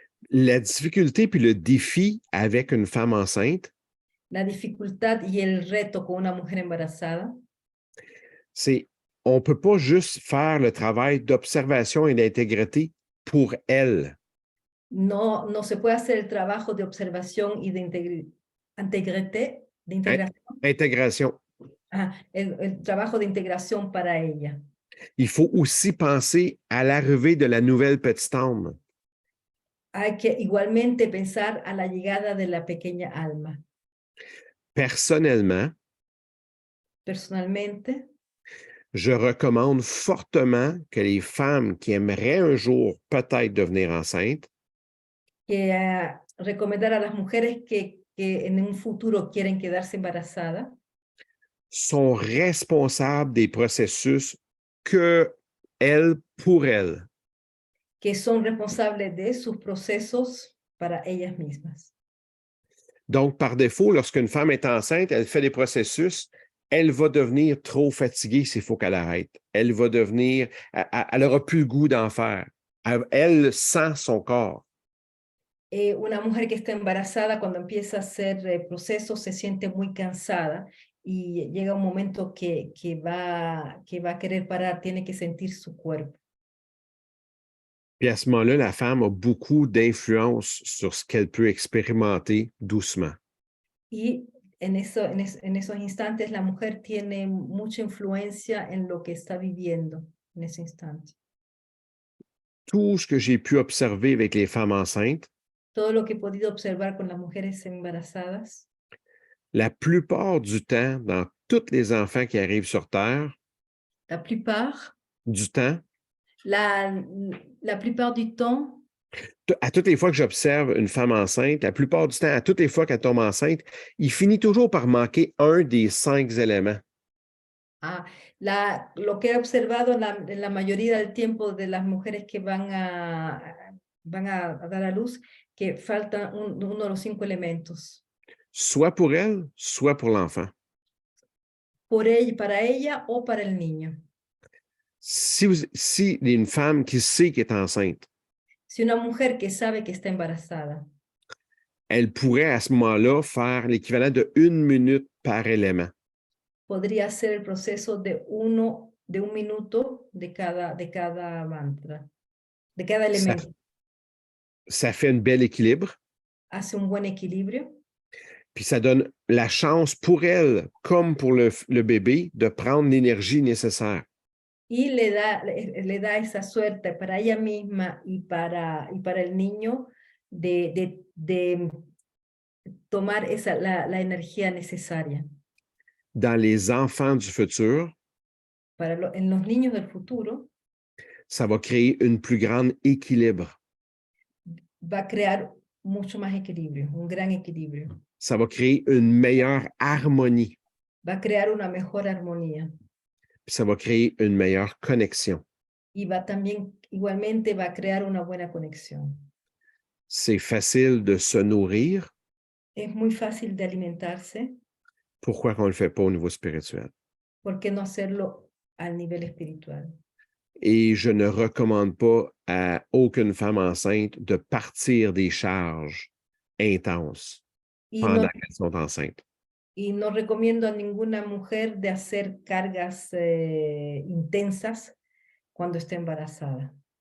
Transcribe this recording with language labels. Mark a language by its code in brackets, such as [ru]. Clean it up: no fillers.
[fr] La difficulté puis le défi avec une femme enceinte, [es] La dificultad y el reto con una mujer embarazada [fr] c'est on ne peut pas juste faire le travail d'observation et d'intégrité pour elle. [es] no se puede hacer el trabajo de observación y de integración, [fr] Intégration. [es] el trabajo de integración para ella. [fr] Il faut aussi penser à l'arrivée de la nouvelle petite âme. [es] Hay que igualmente pensar a la llegada de la pequeña alma. [fr] Personnellement, [es] Personalmente, [fr] je recommande fortement que les femmes qui aimeraient un jour peut-être devenir enceintes [es] que recomendar a las mujeres que en un futuro quieren quedarse embarazadas [fr] sont responsables des processus que elles, pour elles. [es] que son responsables de sus procesos para ellas mismas. [fr] Donc, par défaut, lorsqu'une femme est enceinte, elle fait des processus, elle va devenir trop fatiguée s'il faut qu'elle arrête. Elle va devenir, elle n'aura plus le goût d'en faire. Elle sent son corps. [es] Una mujer que está embarazada, cuando empieza a hacer procesos, se siente muy cansada y llega un momento que va a querer parar, tiene que sentir su cuerpo. [fr] Puis à ce moment-là, la femme a beaucoup d'influence sur ce qu'elle peut expérimenter doucement. [es] Y en esos instantes la mujer tiene mucha influencia en lo que está viviendo en ese instante. [fr] Tout ce que j'ai pu observer avec les femmes enceintes, [es] Todo lo que he podido observar con las mujeres embarazadas, [fr] la plupart du temps, dans tous les enfants qui arrivent sur Terre, la plupart, du temps, la plupart du temps, à toutes les fois que j'observe une femme enceinte, la plupart du temps, à toutes les fois qu'elle tombe enceinte, il finit toujours par manquer un des 5 éléments. [es] lo que he observado en la mayoría del tiempo de las mujeres que van a dar a luz, que falta uno de los 5 elementos. [fr] Soit pour elle, soit pour l'enfant. [es] Para ella o para el niño. [fr] Si il y a une femme qui sait qu'elle est enceinte, [es] Si una mujer que sabe que está embarazada, [fr] elle pourrait à ce moment-là faire l'équivalent de 1 minute par élément. [es] podría hacer el proceso de un minuto de cada mantra, de cada elemento. [fr] Ça fait un bel équilibre. [es] Hace un buen equilibrio. [fr] Puis ça donne la chance pour elle, comme pour le bébé, de prendre l'énergie nécessaire. [es] Y le da esa suerte para ella misma y para el niño de tomar la energía necesaria. [fr] Dans les enfants du futur, [es] En los niños del futuro, [fr] ça va créer un plus grand équilibre. [es] va a crear mucho más equilibrio, un gran equilibrio. [fr] ça va créer une meilleure harmonie, [es] va a crear una mejor armonía [fr] puis ça va créer une meilleure connexion. [es] y va también, igualmente, va a crear una buena conexión. [fr] C'est facile de se nourrir. [es] Es muy fácil de alimentarse. [fr] Pourquoi qu'on ne le fait pas au niveau spirituel? [es] ¿Por qué no hacerlo al nivel espiritual? [fr] Et je ne recommande pas à aucune femme enceinte de partir des charges intenses [es] Y [fr] pendant [es] no, [fr] qu'elles sont enceintes. [es] y no recomiendo a ninguna mujer de hacer cargas intensas cuando está embarazada.